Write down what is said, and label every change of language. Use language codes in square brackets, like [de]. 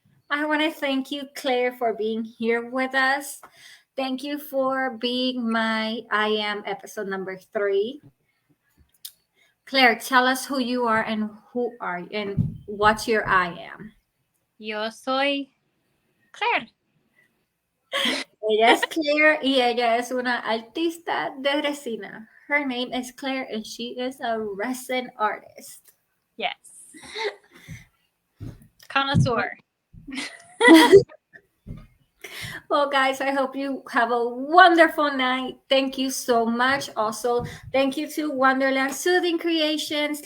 [en] I want to thank you, Claire, for being here with us. Thank you for being my I Am episode number 3. Claire, tell us who you are and what's your I Am. [es] Yo soy Claire. Ella es Claire y ella es una artista de resina. [en] Her name is Claire and she is a resin artist. Yes. Connoisseur. Well, guys, I hope you have a wonderful night. Thank you so much. Also, thank you to Wonderland Soothing Creations.